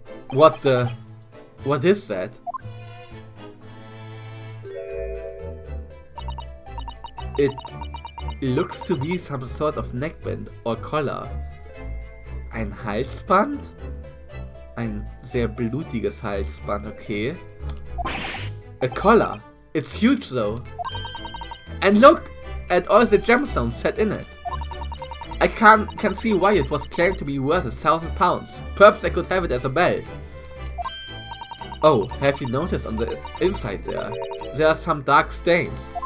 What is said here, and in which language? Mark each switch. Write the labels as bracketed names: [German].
[English] What is that? It looks to be some sort of neckband or collar. [German] Ein Halsband? Ein sehr blutiges Halsband, okay. [English] A collar. It's huge though. And look at all the gemstones set in it. I can see why it was claimed to be worth £1,000. Perhaps I could have it as a belt. Oh, have you noticed on the inside there? There are some dark stains.